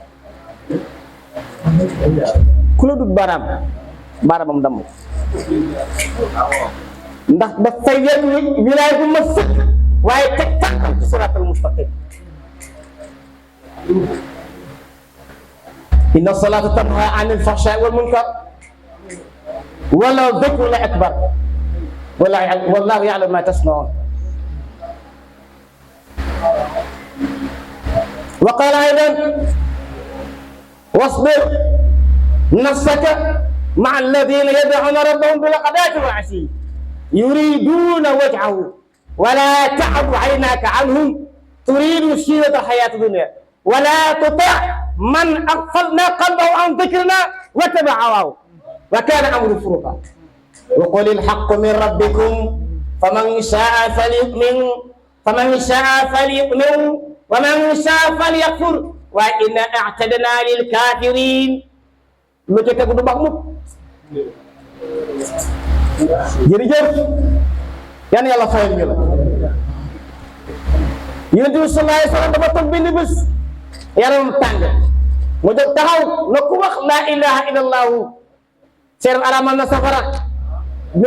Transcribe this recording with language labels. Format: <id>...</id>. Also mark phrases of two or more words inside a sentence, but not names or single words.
<wo>ku la dut baaraamam damm ndax dafay yen wilaay bu ma sëkk waaye teg tànkam ci</wo> <ar>الصراط المستقيم إن الصلاة تنهى عن الفحشاء والمنكر ولذكر الله أكبر والله يعلم ما تصنعون. وقال أيضا واصبر نفسك مع الذين يدعون ربهم بالغداة والعشي يريدون وجهه ولا تعد عيناك عنهم تريد زينة الحياة الدنيا ولا تطع من أغفلنا قلبه عن ذكرنا واتبع هواه وكان أمره فرطا وقل الحق من ربكم فمن شاء فليؤمن ومن شاء فليكفر وإنا أعتدنا للكافرين</ar> <wo>lu ci tegu du baax mukk. jërëjëf yan yàlla fayal ñu la. Yonent bi</wo> <ar>صلى الله عليه وسلم</ar> <wo>dafa toog benn bés yaram tàng mu jóg taxaw na ku wax</wo> <ar>لا إله إلا الله</ar> <wo>seeram aramal na safara bi</wo>